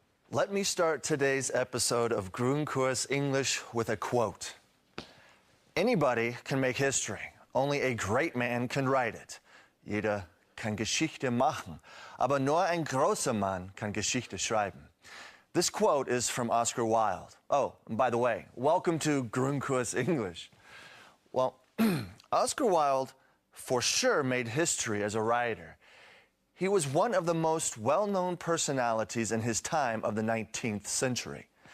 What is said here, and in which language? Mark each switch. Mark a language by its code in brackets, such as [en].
[en] Let me start today's episode of Grundkurs English with a quote. Anybody can make history. Only a great man can write it. [de] Jeder kann Geschichte machen, aber nur ein großer Mann kann Geschichte schreiben. [en] This quote is from Oscar Wilde. Oh, and by the way, welcome to Grundkurs English. Well, Oscar Wilde for sure made history as a writer. He was one of the most well-known personalities in his time of the 19th century.